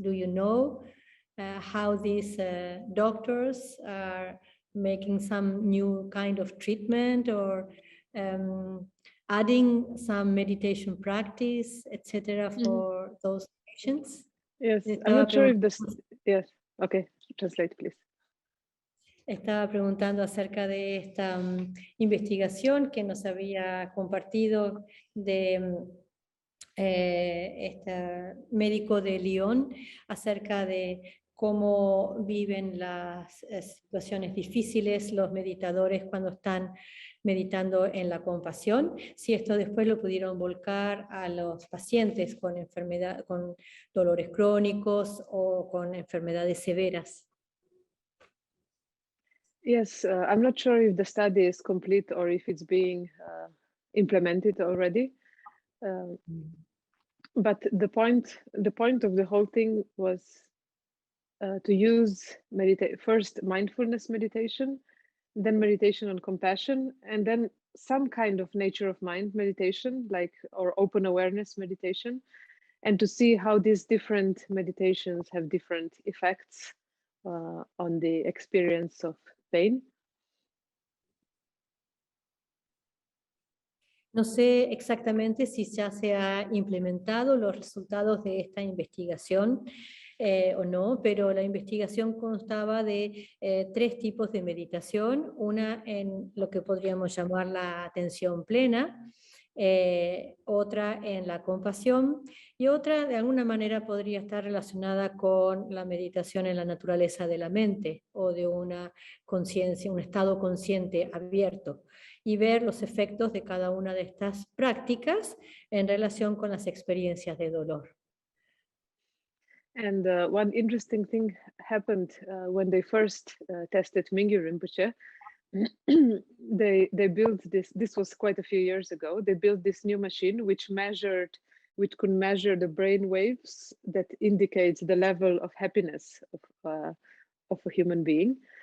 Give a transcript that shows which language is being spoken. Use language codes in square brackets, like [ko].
[en] Do you know how these doctors are making some new kind of treatment or adding some meditation practice, etc., for those patients? Yes, I'm not sure if this. Yes, okay, translate, please. [es] Estaba preguntando acerca de esta investigación que nos había compartido de este médico de Lyon acerca de cómo viven las situaciones difíciles los meditadores cuando están meditando en la compasión, si esto después lo pudieron volcar a los pacientes con con dolores crónicos o con enfermedades severas. [en] Yes, I'm not sure if the study is complete or if it's being implemented already. But the point of the whole thing was to use first mindfulness meditation, then meditation on compassion, and then some kind of nature of mind meditation, or open awareness meditation, and to see how these different meditations have different effects on the experience of pain. [es] No sé exactamente si ya se ha implementado los resultados de esta investigación o no, pero la investigación constaba de 3 tipos de meditación, una en lo que podríamos llamar la atención plena, otra en la compasión y otra de alguna manera podría estar relacionada con la meditación en la naturaleza de la mente o de una conciencia, un estado consciente abierto, y ver los efectos de cada una de estas prácticas en relación con las experiencias de dolor. [en] And one interesting thing happened when they first tested Mingyur Rinpoche. They built this was quite a few years ago. They built this new machine which could measure the brain waves that indicates the level of happiness of a human being.